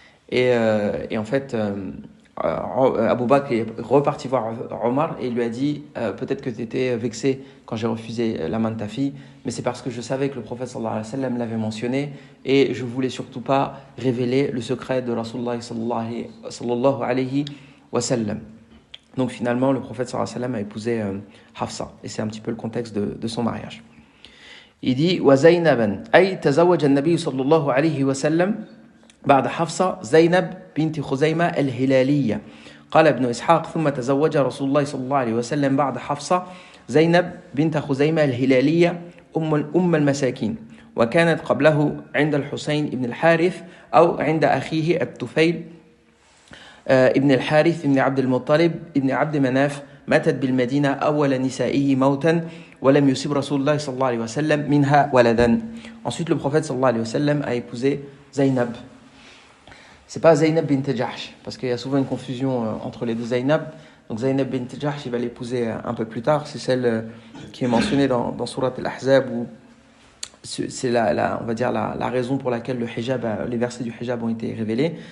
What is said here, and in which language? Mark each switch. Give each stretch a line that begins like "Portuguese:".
French: Et en fait, Abu Bakr est reparti voir Omar et il lui a dit peut-être que tu étais vexé quand j'ai refusé la main de ta fille, mais c'est parce que je savais que le prophète sallallahu alayhi wa sallam l'avait mentionné et je voulais surtout pas révéler le secret de Rasulullah sallallahu alayhi wa sallam. Donc finalement, le prophète sallallahu alayhi wa sallam a épousé Hafsa. Et c'est un petit peu le contexte de son mariage. Il dit
Arabic: وزينبا أي تزوج النبي صلى الله عليه وسلم بعد حفصة زينب بنت خزيمة الهلالية. قال ابن إسحاق ثم تزوج رسول الله صلى الله عليه وسلم بعد حفصة زينب بنت خزيمة الهلالية أم المساكين وكانت قبله عند الحسين بن الحارث أو عند أخيه الطفيل ابن الحارث ابن عبد المطلب ابن عبد مناف ماتت بالمدينة أول نسائه موتا ولم يصب رسول الله صلى الله عليه وسلم منها ولدا.
French: Ensuite, le prophète
Arabic: صلى الله عليه وسلم
French: a épousé Zaynab. C'est pas Zaynab bint Jahsh, parce qu'il y a souvent une confusion entre les deux Zaynab. Donc Zaynab bint Jahsh, il va l'épouser un peu plus tard. C'est celle qui est mentionnée dans Surat Al-Ahzab, où c'est on va dire la raison pour laquelle le hijab, les versets du hijab ont été révélés.